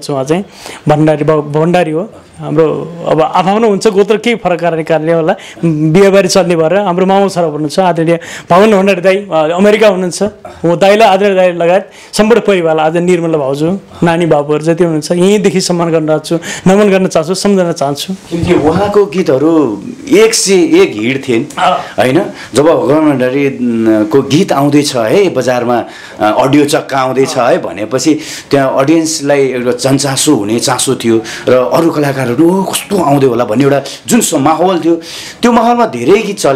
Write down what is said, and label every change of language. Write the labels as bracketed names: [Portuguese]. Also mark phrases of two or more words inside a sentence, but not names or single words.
[Nepali] उहाँ चाहिँ भण्डारी हो हाम्रो। अब आफ्नो हुन्छ गोत्र केही फरक कारणले होला, बिहेबारी चल्ने भएर हाम्रो मामा छोरा पर्नुहुन्छ आदरणीय भगवान भण्डारी दाई। अमेरिका हुनुहुन्छ। हो दाईलाई आदरणीय दाई लगायत सम्पूर्ण परिवार, आज निर्मला भाउजू, नानी बाबुहरू जति हुनुहुन्छ यहीँदेखि सम्मान गर्न चाहन्छु, नमन गर्न चाहन्छु, सम्झन चाहन्छु। किनकि उहाँको गीतहरू [Hindi] एक से एक [Nepali] हिट थिए होइन। जब भगवान भण्डारीको गीत आउँदैछ है बजारमा, अडियो चक्का आउँदैछ है भनेपछि त्यहाँ अडियन्सलाई एउटा जनचासो हुने चासो थियो र अरू कलाकारहरू कस्तो आउँदै होला भन्ने एउटा जुन माहौल थियो, त्यो माहौलमा धेरै गीत चले।